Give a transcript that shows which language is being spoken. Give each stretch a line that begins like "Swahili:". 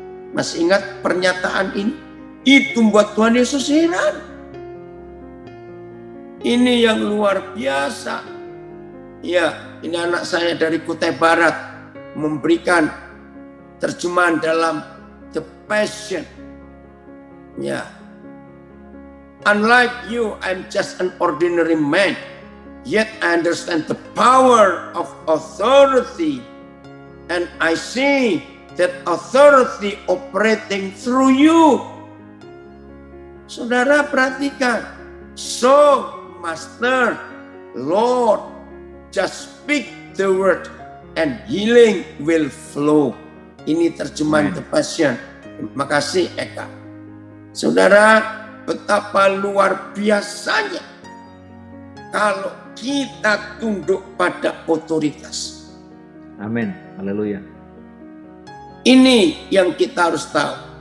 Indonesian: Masih ingat pernyataan ini? Itu membuat Tuhan Yesus heran. Ini yang luar biasa. Ya, ini anak saya dari Kutai Barat memberikan terjemahan dalam The Passion. Ya.
English: Unlike you, I'm just an ordinary man. Yet I understand the power of authority. And I see that authority operating through you.
Indonesian: Saudara perhatikan.
English: So, Master, Lord, just speak the word and healing will flow.
Indonesian: Ini terjemahan The Passion. Terima kasih Eka. Saudara, betapa luar biasanya kalau kita tunduk pada otoritas. Amin. Haleluya. Ini yang kita harus tahu.